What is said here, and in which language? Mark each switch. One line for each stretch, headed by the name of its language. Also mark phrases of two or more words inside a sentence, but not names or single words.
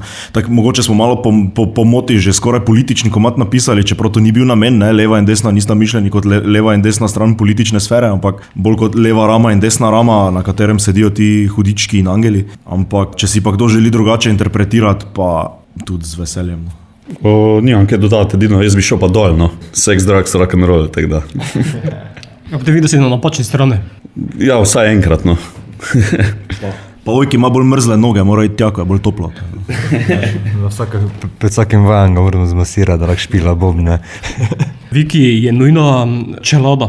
Slovenian: Tako mogoče smo malo po moti že skoraj politični komad napisali, čeprav to ni bil namen, ne, leva in desna nista mišljeni kot leva in desna stran politične sfere, ampak bolj kot leva rama in desna rama, na katerem sedijo ti hudički in angeli. Ampak če si pa kdo želi drugače interpretirati, pa tudi z veseljem. Nimam kaj dodati, edino jaz bi šel pa dol, no.
English: Sex, drugs, rock and roll,
Slovenian: tako da. Kako te vidi, da si na napačni strani? Ja, vsaj enkrat, no. Pa Ojki ima bolj mrzle noge, mora iti tja, ko je bolj toplo. Pred vsakim vajem ga moramo zmasirati, da lahko špila bobne. Viki, je nujna čelada.